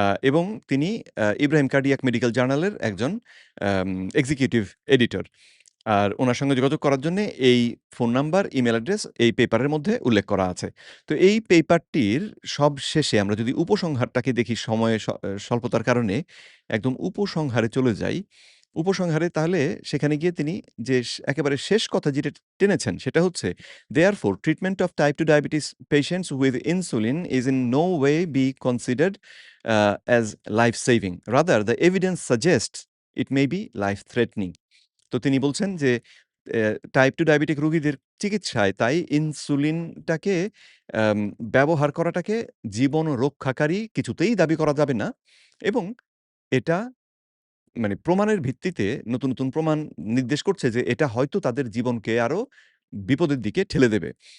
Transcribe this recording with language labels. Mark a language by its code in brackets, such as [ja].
[bn] এবং তিনি Ibrahim cardiac medical জার্নালের একজন আম এক্সিকিউটিভ এডিটর। আর উনার সঙ্গে যোগাযোগ করার জন্যে এই ফোন নাম্বার, ইমেইল অ্যাড্রেস এই পেপারের মধ্যে উল্লেখ করা আছে। তো এই পেপারটির সবশেষে আমরা যদি উপসংহারটাকে দেখি, সময়ের স্বল্পতার কারণে একদম উপসংহারে চলে যাই। উপসংহারে তাহলে সেখানে গিয়ে তিনি যে একেবারে শেষ কথা যেটা টেনেছেন সেটা হচ্ছে, [en] "Therefore, treatment of type 2 diabetes patients with insulin is in no way be considered as life-saving. Rather, the evidence suggests it may be life-threatening." [bn] তো তিনি বলছেন যে টাইপ 2 ডায়াবেটিক রোগীদের চিকিৎসায় তাই ইনসুলিনটাকে আম ব্যবহার করাটাকে জীবন রক্ষাকারী কিছুতেই দাবি করা যাবে না এবং এটা মানে প্রমাণের ভিত্তিতে নতুন প্রমাণ নির্দেশ করছে যে এটা হয়তো তাদের জীবনকে আরো বিপদের দিকে ঠেলে দেবে।